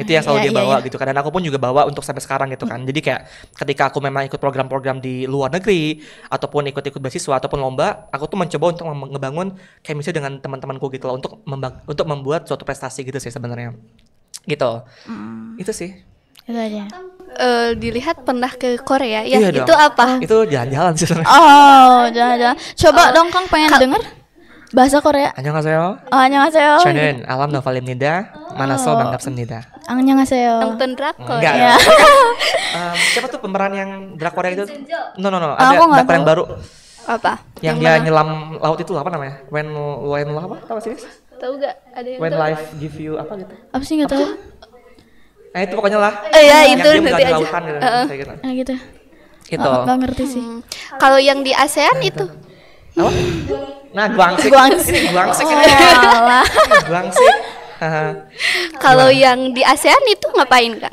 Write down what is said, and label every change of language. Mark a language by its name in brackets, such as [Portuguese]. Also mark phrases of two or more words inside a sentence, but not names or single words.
[Indonesian] Itu yang selalu dia bawa gitu kan. Dan aku pun juga bawa untuk sampai sekarang gitu kan. Jadi kayak ketika aku memang ikut program-program di luar negeri ataupun ikut-ikut beasiswa ataupun lomba, aku tuh mencoba untuk ngebangun chemistry dengan teman-temanku gitu loh untuk membuat suatu prestasi gitu sih sebenarnya. Gitu. Itu sih. Itu aja. Dilihat pernah ke Korea ya, iya itu dong. Apa? Itu jalan-jalan sih sebenarnya. Jalan-jalan. Coba dong Kang pengen denger bahasa Korea. [Korean] 안녕하세요. 안녕하세요. 저는 알람 노발입니다. 만나서 반갑습니다. 안녕하세요. [Indonesian] Nonton drakor. Enggak ya. Siapa tuh pemeran yang drakor itu? No. Ada drakor yang baru. Apa? Yang dia nyelam laut itu apa namanya? When apa? Tahu sih? Tahu gak? Ada yang When tahu? [English] life give you [Indonesian] apa gitu? Apa sih nggak tahu? Itu pokoknya lah. Iya yang itu dia nanti di aja. lautan gitu. Kayak gitu. Gitu. Gitu. Nggak ngerti sih. Kalau yang di ASEAN itu Apa? Nah, guangsik. Ini guangsik ini. Guangsik. Kalau yang di ASEAN itu ngapain Kak?